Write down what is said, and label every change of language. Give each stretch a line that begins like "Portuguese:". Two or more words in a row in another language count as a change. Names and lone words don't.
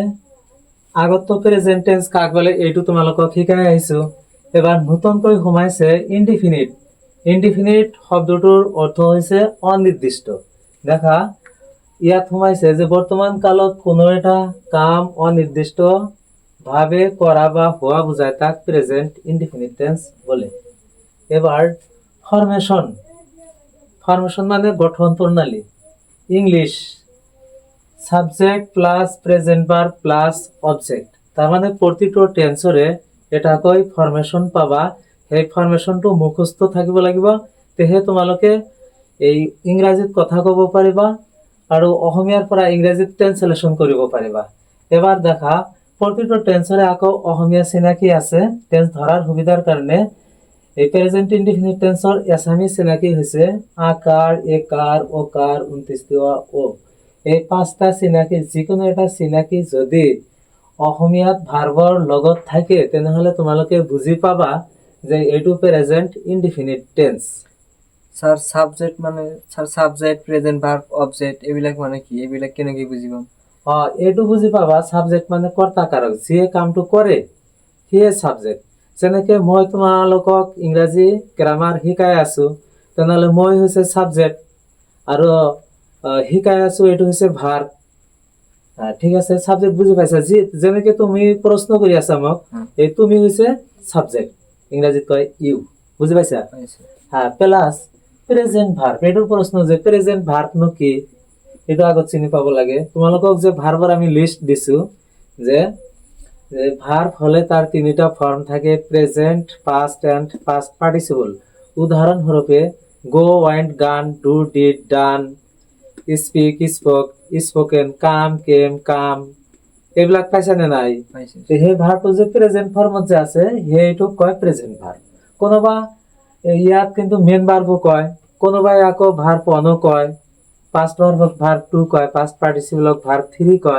Assamese: আগত তো
English: present tense
Assamese: কাক বলে এইটো তোমালোকক শিকাই আহিছো। এবাৰ নতুনকৈ সোমাইছে ইনডিফিনিট। ইনডিফিনিট শব্দটোৰ অৰ্থ হৈছে অনিৰ্দিষ্ট। দেখা ইয়াত সোমাইছে যে বৰ্তমান কালত কোনো এটা কাম অনিৰ্দিষ্ট ভাবে কৰা বা হোৱা বুজায় তাক
English: present indefinite tense
Assamese: বলে। এবার ফরমেশন। ফরমেশন মানে গঠন প্রণালী।
English: English subject plus present verb plus object.
Assamese: তার মানে প্ৰতিটো টেন্সৰে এটাকৈ ফরমেশন পাবা। সেই ফরমেশনটো মুখস্থ থাকিব লাগিব, তেহে তোমালোকে এই ইংৰাজীত কথা ক'ব পাৰিবা আৰু অসমীয়াৰ পৰা ইংৰাজীত ট্ৰান্সলেশন কৰিব পাৰিবা। এবাৰ দেখা প্ৰতিটো টেন্সৰে আকৌ অসমীয়া চিনাকি আছে। টেন্স ধৰাৰ সুবিধাৰ কাৰণে এই
English: present indefinite tense
Assamese: এছামি চিনাকি হৈছে আকাৰ, একাৰ, অকাৰ, 29 ও। এই পাঁচটা চিনাকি যিকোনো এটা চিনাকি যদি অসমীয়াত ভাৰ্বৰ লগত থাকে তেনেহলে তোমালোকে বুজি পাবা যে এইটো
English: present indefinite tense. sir subject মানে sir subject, present verb, object
Assamese: এইবিলাক মানে কি? এইবিলাক কেনেকৈ বুজি পাম? এইটো বুজি পাবা সাবজেক্ট মানে কৰ্তা কাৰক, যিয়ে কামটো কৰে সিয়ে সাবজেক্ট। যেনেকে মই তোমালোকক ইংৰাজী গ্ৰামাৰ শিকাই আছো, তেনেহলে মই হৈছে সাবজেক্ট আৰু শিকাই আছো এইটো হৈছে ভার্ব। ঠিক আছে, সাবজেক্ট বুজি পাইছা? যেনেকে তুমি প্ৰশ্ন কৰি আছা মোক, এই তুমি হৈছে সাবজেক্ট, ইংৰাজীত কয় ইউ। বুজি পাইছা?
English: plus present verb.
Assamese: এইটোৰ প্ৰশ্ন যে
English: present verb
Assamese: কি, এইটো আগত চিনি পাব লাগে। তোমালোকক যে ভার্বৰ আমি লিস্ট দিছো, যে ভার্ব হলে তার তিনিটা ফর্ম থাকে,
English: present, past and past participle.
Assamese: উদাহরণ স্বরূপে
English: go, went, gone, do, did, done, speak, spoke, spoken, come, came, come,
Assamese: এইবিলাক পাইছা নে নাই? পাইছে সেই ভাৰটো যে
English: present form
Assamese: যে আছে সেইটোক কয়
English: present verb.
Assamese: কোনোবা ইয়াত কিন্তু
English: main verb
Assamese: কয়, কোনোবাই আকৌ ভাৰ্ব 1 কয়,
English: past verb
Assamese: ভাৰ্ব 2 কয়,
English: past participle
Assamese: ভাৰ্ব 3 কয়।